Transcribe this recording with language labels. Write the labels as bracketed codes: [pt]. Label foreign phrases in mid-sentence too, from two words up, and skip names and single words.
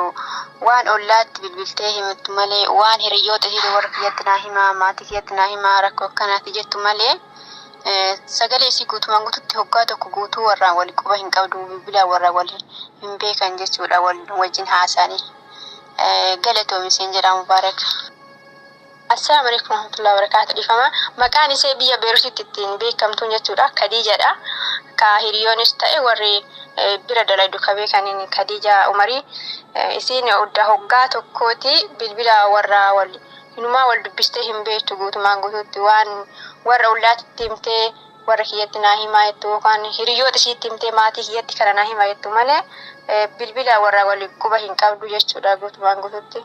[om] Waan ollaatti bilbiltee himtu malee waan hiriyoota ishee warra kiyyatti naa himaa maatii kiyyatti naa himaa rakkoo akkanaati jettu malee sagalee isii guutumaan guututti hoggaa tokko guutuu warra wal quba hin qabdu bilbila warra wal hin beekan jechuudha wal wajjin haasa'anii. Galatoomi isiin jedha Mubaarak. [ar] السلام عليكم ورحمة الله وبركاته. [om] Difama maqaan ishee biyya Beeruutitti ittiin beekamtu jechuudha Khadijadha. Ka hiriyoonis ta'e warri bira dalagdu ka beekaniin Khadija Umari. Isiin odda hoggaa tokkooti bilbila warra wal hinumaa wal dubbistee hin beektu guutumaan guututti waan warra ollaatti himtee warra kiyyatti naa himaa jettu yookaan hiriyoota isiitti himtee maatii kiyyatti kana naa himaa jettu malee bilbila warra wal quba hin qabdu jechuudha guutumaan guututti.